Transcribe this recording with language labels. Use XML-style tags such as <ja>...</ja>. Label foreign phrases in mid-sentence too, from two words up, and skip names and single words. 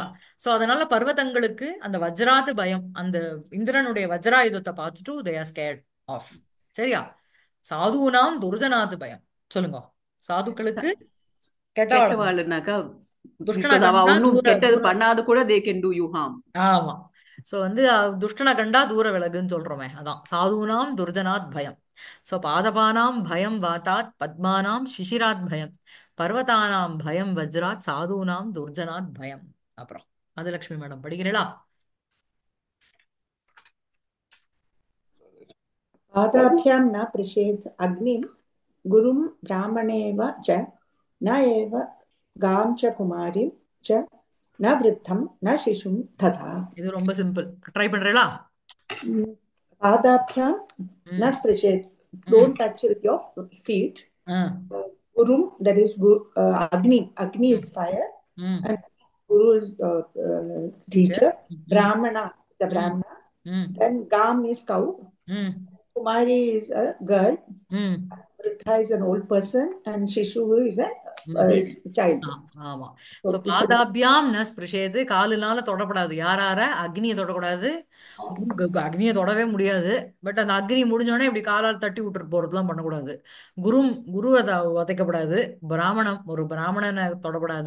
<ta>சோ அதனால பர்வதங்களுக்கு அந்த</ta> <sa>वज्रात् भयम्,</sa> <ta>அந்த இந்திரனுடைய வஜ்ராயுதத்தை பார்த்துட்டு</ta> <en>they are scared of.</en> <ta>சரியா?</ta> <sa>साधूनां दुर्जनात् भयम्.</sa> <ta>சொல்லுங்க. சாதுக்களுக்கு கெட்டவாளுனாக்கா, ஒன்னும் கெட்டது பண்ணாது கூட</ta> <en>they can do you harm.</en> <ta>ஆமா. சோ வந்து துஷ்டனை கண்டா தூர விலகுன்னு சொல்றோமே, அதான்</ta> <sa>साधूनां दुर्जनात् भयम्. சோ पादपानां भयं वातात् पद्मानां शिशिरात् भयं पर्वतानां भयं वज्रात् साधूनां दुर्जनात् भयम्.</sa> <ta>அப்புறம் ராஜலட்சுமி மேடம் படிக்கிறீங்களா?</ta> <sa>पादाभ्यां न पृषेत् अग्निं गुरुं ब्राह्मणेव च न एव गां च कुमारीं च न वृद्धं न शिशुं तथा.</sa> <ta>இது ரொம்ப சிம்பிள், ட்ரை பண்றீங்களா?</ta> <sa>पादाभ्यां न स्पृशेत्,</sa> <en>don't touch with your feet. Gurum, that is Agni is fire, and Guru is teacher. Brahmana, the Brahmana. Then Gam is cow. Kumari is a girl. Vritha is an old person, and Shishu is a child.</en> <ta>ஆமா. சோ</ta> <sa>पादाभ्यां न स्पृशेत्,</sa> <ta>காலுனால தொடப்படாது. யாரார? அக்னியை தொடக்கூடாது. அக்னியை தொடவே முடியாது. பட் அந்த அக்னி முடிஞ்சோடனே இப்படி காலால் தட்டி விட்டுட்டு போறதுலாம் பண்ணக்கூடாது. குருவை உதைக்கப்படாது. ஒரு பிராமணனை தொடப்படாது.</ta>